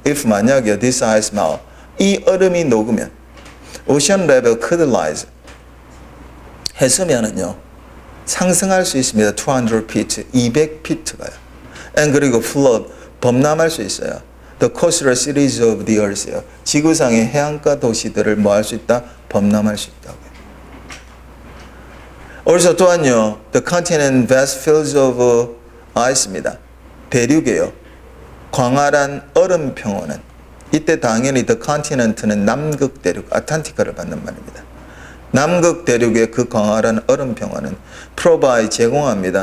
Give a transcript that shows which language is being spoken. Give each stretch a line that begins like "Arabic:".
English: If
Korean: 만약에
English: this ice melt,
Korean: 이 얼음이 녹으면
English: ocean level could rise,
Korean: 해수면은요 상승할 수 있습니다. 200 feet, 200피트가요. And 그리고
English: flood,
Korean: 범람할 수 있어요.
English: The coastal cities of the earth
Korean: 요. 지구상의 해안가 도시들을 뭐 할 수 있다? 범람할 수 있다고요.
English: also
Korean: 또한요,
English: the continent vast fields of ice입니다.
Korean: 대륙이에요. 광활한 얼음 평원은. 이때 당연히 the continent는 남극 대륙, 아틀란티카를 받는 말입니다. 남극 대륙의 그 광활한 얼음 평원은
English: provide
Korean: 제공합니다.